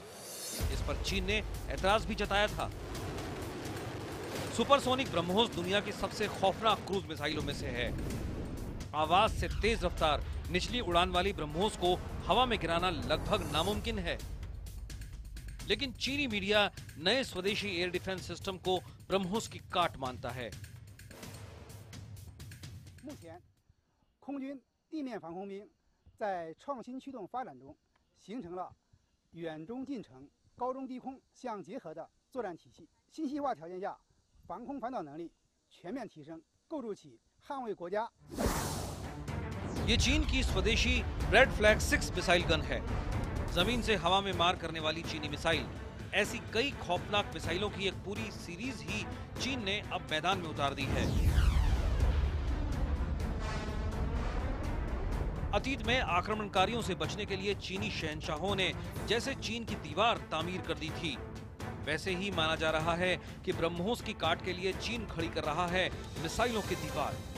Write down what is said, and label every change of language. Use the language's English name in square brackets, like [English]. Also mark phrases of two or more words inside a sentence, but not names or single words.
[Hindi] इस पर चीन ने ऐतराज भी जताया था। सुपरसोनिक ब्रह्मोस दुनिया की सबसे खौफनाक [English] cruise missiles [Hindi] में से है। आवाज से तेज रफ्तार निचली उड़ान वाली ब्रह्मोस को हवा में गिराना लगभग नामुमकिन है। लेकिन चीनी मीडिया नए स्वदेशी [English] air defense system [Hindi] को ब्रह्मोस की काट मानता है। [Chinese] 目前，空军地面防空兵在创新驱动发展中，形成了远中近程、高中低空相结合的作战体系。信息化条件下，防空反导能力全面提升，构筑起捍卫国家。 [Hindi] ये चीन की स्वदेशी रेड फ्लैग 6 [English] missile gun [Hindi] है। जमीन से हवा में मार करने वाली चीनी मिसाइल। ऐसी कई खौफनाक मिसाइलों की एक पूरी सीरीज ही चीन ने अब मैदान में उतार दी है। अतीत में आक्रमणकारियों से बचने के लिए चीनी शहंशाहों ने जैसे चीन की दीवार तामीर कर दी थी, वैसे ही माना जा रहा है कि ब्रह्मोस की काट के लिए चीन खड़ी कर रहा है मिसाइलों की दीवार।